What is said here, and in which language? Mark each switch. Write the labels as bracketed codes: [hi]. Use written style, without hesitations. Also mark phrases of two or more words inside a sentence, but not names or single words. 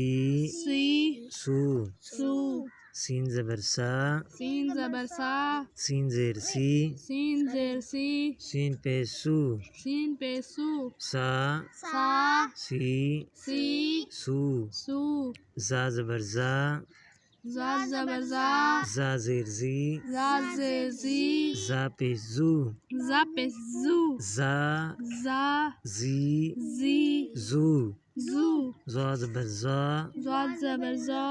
[ur] سی، سو، سو، سین زبر سا، سین زبر سا، سین زیر سی، سین زیر سی، سین پہ سو، سین پہ سو، سا سا، سی سی، سو، سو، زا زبر زا، زا زبر زا، زا زیر زی، زا زیر زی، زا پہ زو، زا پہ زو، زا زا، زی زی، زو، زو، زا زبر زا، زا زبر زا،